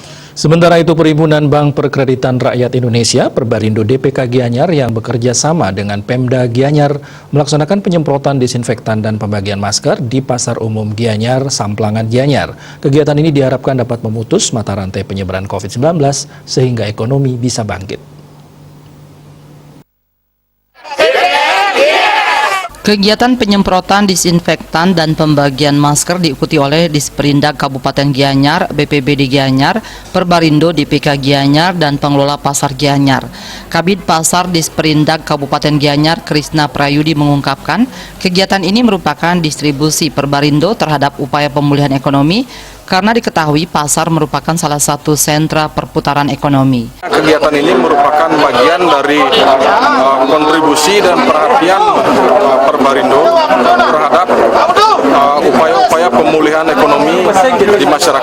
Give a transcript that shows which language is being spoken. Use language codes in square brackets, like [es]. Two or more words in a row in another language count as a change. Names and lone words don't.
[id] Sementara itu, Perhimpunan Bank Perkreditan Rakyat Indonesia Perbarindo DPK Gianyar yang bekerja sama dengan Pemda Gianyar melaksanakan penyemprotan disinfektan dan pembagian masker di Pasar Umum Gianyar, Samplangan Gianyar. Kegiatan ini diharapkan dapat memutus mata rantai penyebaran COVID-19 sehingga ekonomi bisa bangkit. Kegiatan penyemprotan disinfektan dan pembagian masker diikuti oleh Disperindak Kabupaten Gianyar, BPBD Gianyar, Perbarindo DPK Gianyar, dan pengelola Pasar Gianyar. Kabid Pasar Disperindak Kabupaten Gianyar, Krisna Prayudi mengungkapkan, kegiatan ini merupakan distribusi Perbarindo terhadap upaya pemulihan ekonomi karena diketahui pasar merupakan salah satu sentra perputaran ekonomi. Kegiatan ini merupakan bagian dari kontribusi dan perhatian Perbarindo terhadap upaya-upaya pemulihan ekonomi di masyarakat.